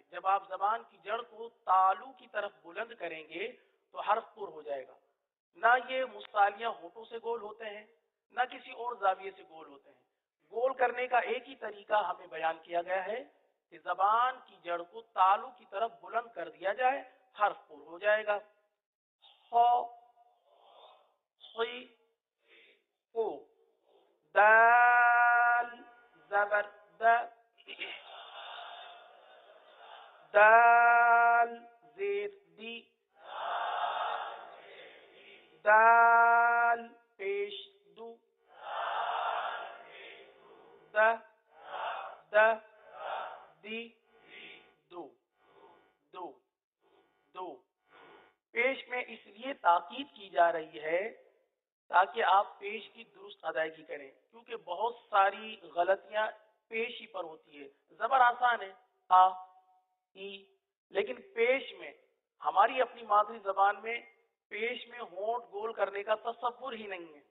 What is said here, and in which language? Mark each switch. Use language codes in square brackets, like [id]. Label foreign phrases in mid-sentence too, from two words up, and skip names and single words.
[ur] جب آپ زبان کی جڑ کو تالو کی طرف بلند کریں گے تو حرف پور ہو جائے گا. نہ یہ مستعلیہ ہونٹوں سے گول ہوتے ہیں نہ کسی اور زاویے سے گول ہوتے ہیں. گول کرنے کا ایک ہی طریقہ ہمیں بیان کیا گیا ہے کہ زبان کی جڑ کو تالو کی طرف بلند کر دیا جائے, حرف پور ہو جائے گا. خا خی خو. دال زبر دا. دال زیر دی. دال پیش دو. دا دا دی دو. دو دو. پیش میں اس لیے تاکید کی جا رہی ہے تاکہ آپ پیش کی درست ادائیگی کریں، کیونکہ بہت ساری غلطیاں پیش ہی پر ہوتی ہے. زبر آسان ہے، آ ای، لیکن پیش میں ہماری اپنی مادری زبان میں پیش میں ہونٹ گول کرنے کا تصور ہی نہیں ہے.